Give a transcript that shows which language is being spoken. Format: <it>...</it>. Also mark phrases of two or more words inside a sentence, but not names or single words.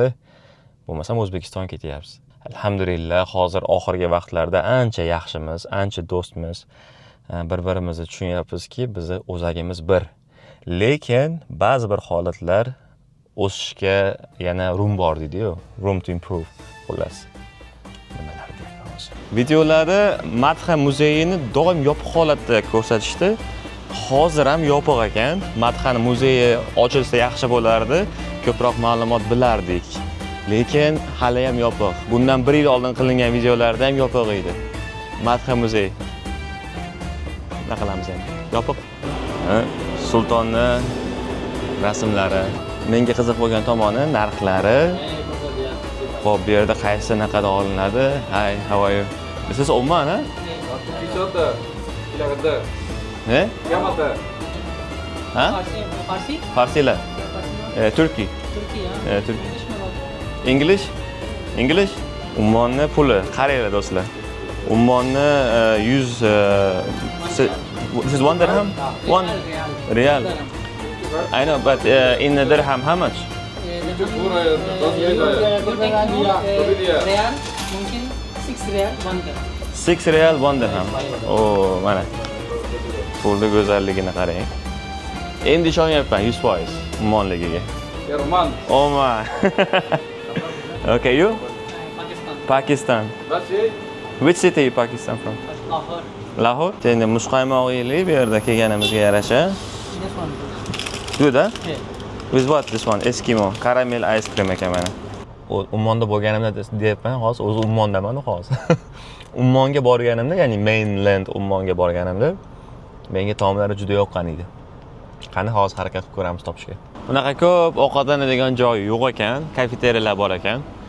<uz>Bo'lmasam O'zbekiston ketyapsiz. Alhamdulillah, hozir oxirgi vaqtlarda ancha yaxshimiz, ancha do'stmiz. Bir-birimizni tushunyapmizki, bizni o'zagimiz bir. Lekin ba'zi bir holatlar o'sishga yana room bor deydi-ku,</uz> <en>room to improve.</en> <uz>Xullas. Nimalar deymiz? Videolarda Madha muzeyini doim yopiq holatda ko'rsatishdi. Hozir ham yopiq ekan. Madhani muzeyi ochilsa yaxshi bo'lardi, ko'proq ma'lumot bilardik. Lekin hali ham yopiq. Bundan 1 yil oldin qilingan videolarda ham yopiq edi. Madha muzeyi. Nima qilamiz endi? Yopiq. Sultonni rasmlari. Menga qiziq bo'lgan tomoni narxlari. Xo'p, bu yerda qaysi naqada olinadi?</uz> <en>Hi, how are you? This is Oman, huh? Ne?</en> <uz>Ha? Farsi? Farsilar. Turkiy. Turkiy.</uz> <en>English? English?</en> <uz>Ummonni puli. Qaranglar do'stlar.</uz> <en>Ummonni 100 this is 1 dirham? 1 real. I know, but in the dirham how much? Real, mungkin 6 real, 1 dirham.</en> <uz>6 real 1 dirham. Oh, mana. Pulni go'zalligini qarang. Endi ishonyapman 100% ummonligiga. Oman.</uz> <en>Oman. Okay, you? Pakistan. Pakistan. Which city you Pakistan from? Lahore. Lahore.</en> <uz>Endi muzqaymoq yeylik bu yerda kelganimizga yarasha.</uz> <en>This one. Good, huh? Yeah. With what this one? Eskimo. Caramel ice cream</en> <uz>ekan mana. Ummonda bo'lganimda deyapman, hozir o'zi Ummondaman hozir. Ummonga borganimda, ya'ni mainland Ummonga borganimda menga taomlari juda yoqqan edi. Qani hozir harakat qilib ko'ramiz topishga. Bunaqa ko'p ovqatlanadigan joy yo'q ekan, kafeteriyalar bor ekan.</uz>